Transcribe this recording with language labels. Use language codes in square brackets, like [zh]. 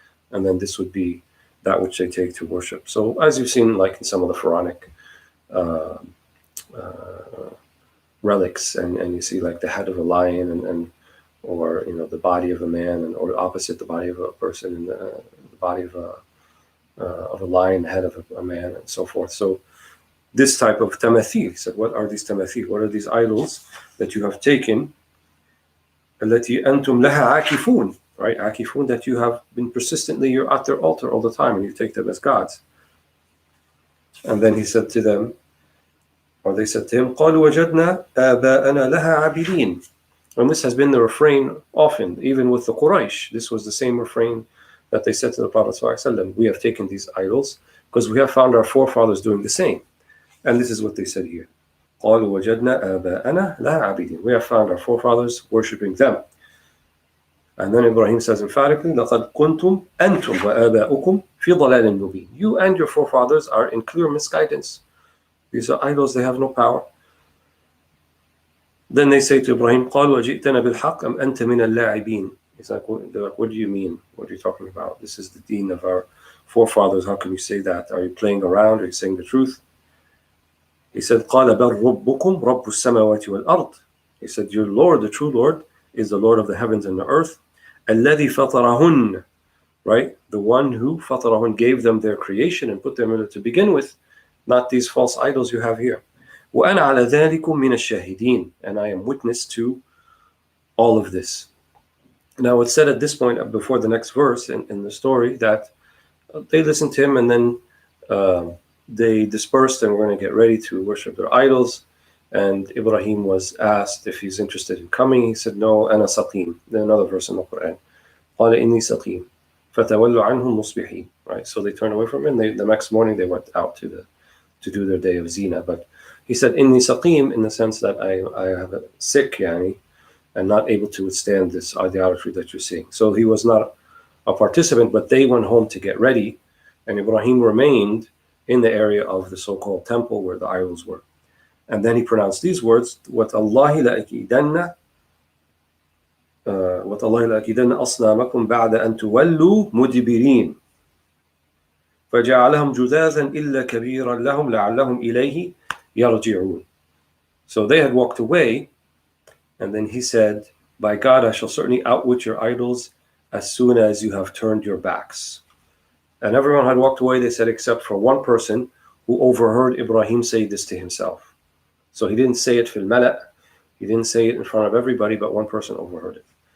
[en] And then this would be that which they take to worship. So as you've seen, like in some of the Quranic relics, and you see like the head of a lion or the body of a man, or opposite, the body of a person, and the body of a lion, head of a man, and so forth. So this type of tamathil, he said, what are these tamathil? What are these idols that you have taken? [ar] التي أنتم لها عاكفون, right? [en] عاكفون, that you have been persistently, you're at their altar all the time and you take them as gods. And then he said to them, or they said to him, [ar] قالوا وجدنا آباءنا لها عابدين. [en] And this has been the refrain often, even with the Quraysh. This was the same refrain that they said to the Prophet ﷺ, we have taken these idols because we have found our forefathers doing the same. And this is what they said here. [ar] قالوا وجدنا آباءنا لها عابدين. [en] We have found our forefathers worshipping them. And then Ibrahim says emphatically, [ar] لقد كنتم أنتم وآباؤكم في ضلال مبين. [en] You and your forefathers are in clear misguidance. These are idols, they have no power. Then they say to Ibrahim, [ar] قالوا وجئتنا بالحق أم أنت من اللاعبين. [en] He's like, what do you mean? What are you talking about? This is the deen of our forefathers. How can you say that? Are you playing around? Are you saying the truth? He said, [ar] قال بل ربكم رب السماوات والأرض. [en] He said, your Lord, the true Lord, is the Lord of the heavens and the earth. [ar] الذي فطرهن, right? [en] The one who فطرهن, gave them their creation and put them in it to begin with, not these false idols you have here. [ar] وأنا على ذلكم من الشاهدين, [en] and I am witness to all of this. Now it's said at this point, before the next verse in the story, that they listened to him and then they dispersed and were going to get ready to worship their idols. And Ibrahim was asked if he's interested in coming. He said, no, [ar] أنا سقيم. [en] Then another verse in the Quran, [ar] قال إني سقيم فتولوا عنهم مصبحين. [en] Right, so they turned away from him. The next morning they went out to do their day of zina. But He said, [ar] Inni saqim, [en] in the sense that I have a sick, yani, and not able to withstand this idolatry that you're seeing. So he was not a participant, but they went home to get ready, and Ibrahim remained in the area of the so-called temple where the idols were. And then he pronounced these words, [ar] وَتَاللَّهِ لَأَكِيدَنَّ أَصْنَامَكُمْ بَعْدَ أَن تُوَلُّوا مُدْبِرِينَ فَجَعَلَهُمْ جُذَاذًا إِلَّا كَبِيرًا لَهُمْ لَعَلَّهُمْ إِلَيْهِ يَرْجِعُونَ. [en] So they had walked away, and then he said, by God, I shall certainly outwit your idols as soon as you have turned your backs. And everyone had walked away, they said, except for one person who overheard Ibrahim say this to himself. So he didn't say it [ar] fil mala', [en] he didn't say it in front of everybody, but one person overheard it.